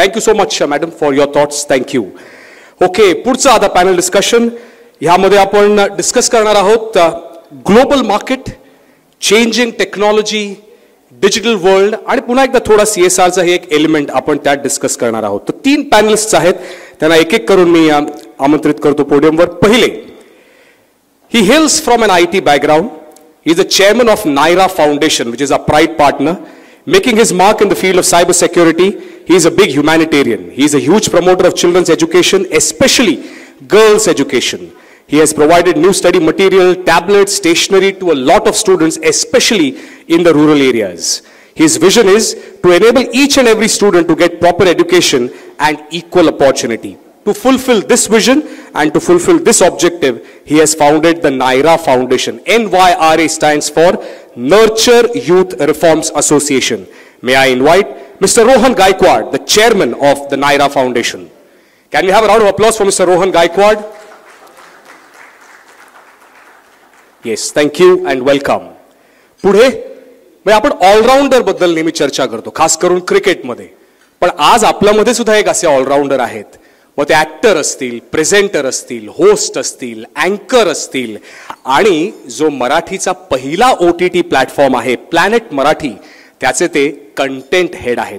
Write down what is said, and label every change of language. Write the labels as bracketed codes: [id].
[en] Thank you so much madam for your thoughts. Thank you. Okay, [mr] पुढचं आता [en] Panel discussion. [mr] ह्यामध्ये आपण डिस्कस करणार आहोत global market, changing technology, digital world आणि पुन्हा एकदा थोडा CSRचा हे एक एलिमेंट आपण त्यात डिस्कस करणार आहोत. तर 3 पॅनलिस्ट आहेत, त्यांना एक एक करून मी आमंत्रित करतो पोडियमवर. पहिले, [en] he hails from an IT background. He is the chairman of NIRA Foundation, which is a pride partner. Making his mark in the field of cyber security, he is a big humanitarian. He is a huge promoter of children's education, especially girls' education. He has provided new study material, tablets, stationery to a lot of students, especially in the rural areas. His vision is to enable each and every student to get proper education and equal opportunity. To fulfill this vision and to fulfill this objective, he has founded the NIRA Foundation. NYRA stands for Nurture Youth Reforms Association. May I invite Mr. Rohan Gaikwad, the chairman of the NIRA Foundation. Can we have a round of applause for Mr. Rohan Gaikwad? Yes, thank you and welcome. [mr] पुढे आपण all-rounder बद्दल नेहमी चर्चा करतो, खास करून क्रिकेटमध्ये. पण आज आपल्यामध्ये सुद्धा एक असे ऑलराऊंडर आहेत. मग ते ऍक्टर असतील, प्रेझेंटर असतील, होस्ट असतील, अँकर असतील, आणि जो मराठीचा पहिला OTT प्लॅटफॉर्म आहे प्लॅनेट मराठी, त्याचे ते कंटेंट हेड आहेत.